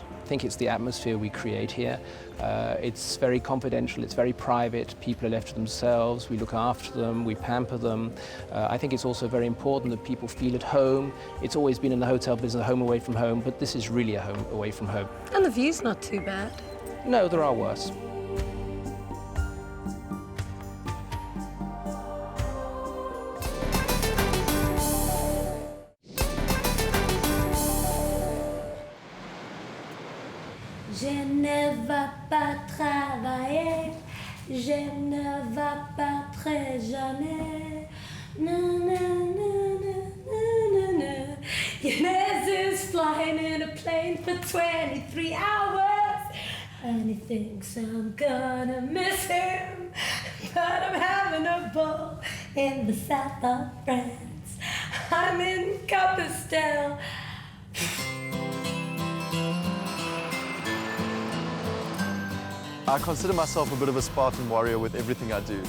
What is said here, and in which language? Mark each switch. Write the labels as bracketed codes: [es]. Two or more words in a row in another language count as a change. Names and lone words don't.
[en] I think it's the atmosphere we create here. It's very confidential, it's very private, people are left to themselves, we look after them, we pamper them. I think it's also very important that people feel at home. It's always been in the hotel business, a home away from home, but this is really a home away from home. And the view's not too bad. No, there are worse. [fr] Je ne vais pas travailler, je ne vais pas très jamais. Na, na, na, na, na, na. [en] Janez is flying in a plane for 23 hours. And he thinks I'm gonna miss him, but I'm having a ball in the south of France. I'm in Cap Estel. I consider myself a bit of a Spartan warrior with everything I do.